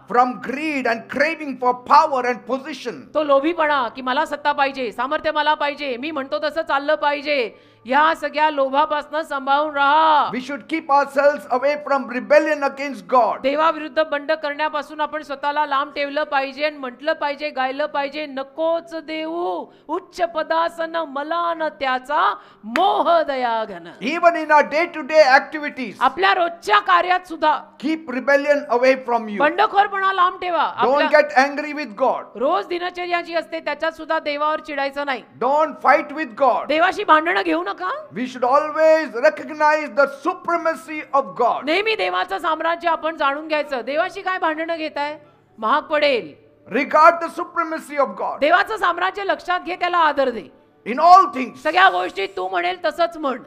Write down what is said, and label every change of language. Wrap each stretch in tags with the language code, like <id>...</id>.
<en>From greed and craving for power and position.</en> <mr>तो लोभीपणा की मला सत्ता पाहिजे, सामर्थ्य मला पाहिजे, मी म्हणतो तसं चाललं पाहिजे, या सगळ्या लोभापासून सांभाळून राहा.</mr> <en>We should keep ourselves away from rebellion against God.</en> <mr>देवाविरुद्ध बंड करण्यापासून आपण स्वतःला लांब ठेवलं पाहिजे आणि म्हटलं पाहिजे, गायलं पाहिजे, नकोच देऊ उच्च पदासन मला न त्याचा मोह दया घन.</mr> <en>Even in our day-to-day activities,</en> <mr>आपल्या रोजच्या कार्यात सुद्धा</mr> <en>keep rebellion away from you.</en> <mr>बंडखोरपणा लांब ठेवा.</mr> <en>Don't get angry with God.</en> <mr>रोज दिनचर्या जी असते त्याच्यात सुद्धा देवावर चिडायचं नाही.</mr> <en>Don't fight with God.</en> <mr>देवाशी भांडणं घेऊ नका.</mr> <en>We should always recognize the supremacy of God.</en> <mr>नेहमी देवाचं साम्राज्य आपण जाणून घ्यायचं. देवाशी काय भांडणं घेताय, महाग पडेल.</mr> <en>Regard the supremacy of God.</en> <mr>देवाचं साम्राज्य लक्षात घे, त्याला आदर दे.</mr> <en>In all things.</en> <mr>सगळ्या गोष्टी तू म्हणेल तसंच म्हण.</mr>